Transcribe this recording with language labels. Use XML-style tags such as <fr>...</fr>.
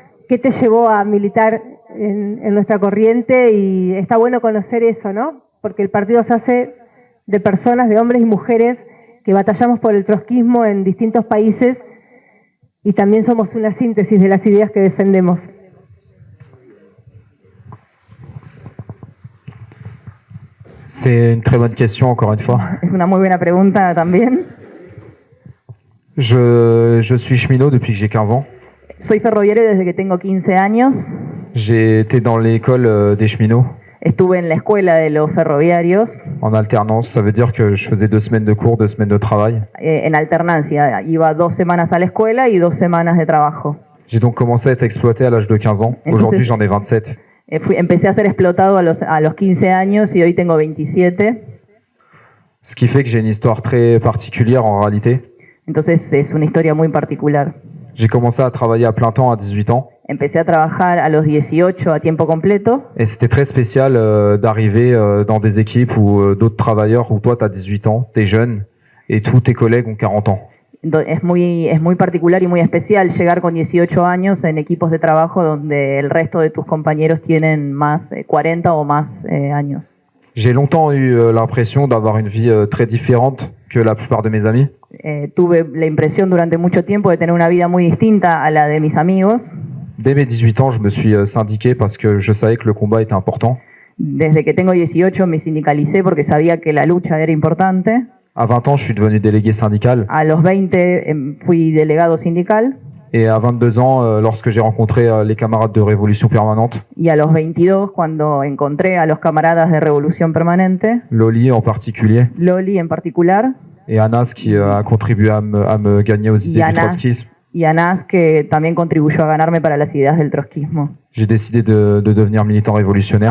<es>¿Qué te llevó a militar en nuestra corriente? Y está bueno conocer eso, ¿no? Porque el partido se hace de personas, de hombres y mujeres que batallamos por el trotskismo en distintos países y también somos una síntesis de las ideas que defendemos.</es> <fr>C'est une très bonne question, encore une fois.</fr> <es>Es una muy buena pregunta también.</es> <fr>Je suis cheminot depuis que j'ai 15 ans.</fr> <es>Soy ferroviario desde que tengo 15 años.</es> <fr>J'ai été dans l'école des cheminots Estuve en la escuela de los ferroviarios en alternance. Ça veut dire que je faisais 2 semaines de cours, 2 semaines de travail.</fr> <es>en alternancia. Iba 2 semanas a la escuela y 2 semanas de trabajo.</es> <fr>J'ai donc commencé à être exploité à l'âge de 15 ans. Aujourd'hui, j'en ai 27.</fr> <es>Empecé a ser explotado a los 15 años y hoy tengo 27.</es> <fr>Ce qui fait que j'ai une histoire très particulière en réalité.</fr> <es>Entonces es una historia muy particular.</es> <fr>J'ai commencé à travailler à plein temps à 18 ans.</fr> <es>Empecé a trabajar a los 18 a tiempo completo.</es> <fr>Et c'était très spécial d'arriver dans des équipes où d'autres travailleurs, où toi tu as 18 ans, tu es jeune, et tous tes collègues ont 40 ans.</fr> <es>Es muy particular y muy especial llegar con 18 años en equipos de trabajo donde el resto de tus compañeros tienen más 40 o más años.</es> <fr>J'ai longtemps eu l'impression d'avoir une vie très différente que la plupart de mes amis.</fr> <es>Tuve la impresión durante mucho tiempo de tener una vida muy distinta a la de mis amigos.</es> <fr>Dès mes 18 ans, je me suis syndiqué parce que je savais que le combat était important.</fr> <es>Desde que tengo 18 me sindicalicé porque sabía que la lucha era importante.</es> <fr>À 20 ans, je suis devenu délégué syndical.</fr> <es>A los 20 fui delegado sindical.</es> <fr>Et à 22 ans, lorsque j'ai rencontré les camarades de Révolution Permanente,</fr> <es>Y a los 22, cuando encontré a los camaradas de Revolución Permanente,</es> <fr>Loli en particulier,</fr> <es>Loli en particular,</es> <fr>et Anas qui a contribué à me gagner aux idées du trotskisme,</fr> <es>y Anas, que también contribuyó a ganarme para las ideas del trotskismo.</es> <fr>j'ai décidé de devenir militant révolutionnaire.</fr>